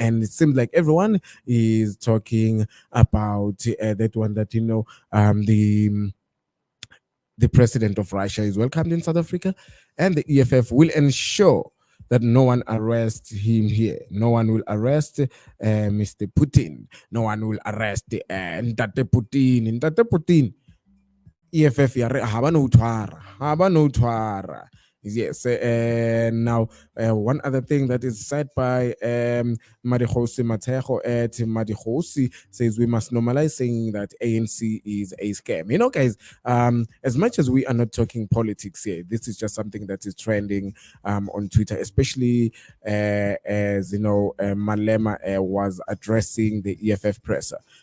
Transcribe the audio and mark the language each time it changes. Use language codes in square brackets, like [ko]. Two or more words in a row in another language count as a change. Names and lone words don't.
[en] And it seems like everyone is talking about that one, that, the president of Russia is welcomed in South Africa, and the EFF will ensure that no one arrests him here. No one will arrest Mr. Putin. No one will arrest Ntate Putin. Ntate Putin. [st] EFF ya re ha ba no tshwara. [en] Yes, and now one other thing that is said by Madikhosi Matego at Madikhosi says we must normalize saying that ANC is a scam. Guys, as much as we are not talking politics here, this is just something that is trending on Twitter, especially as Malema was addressing the EFF presser.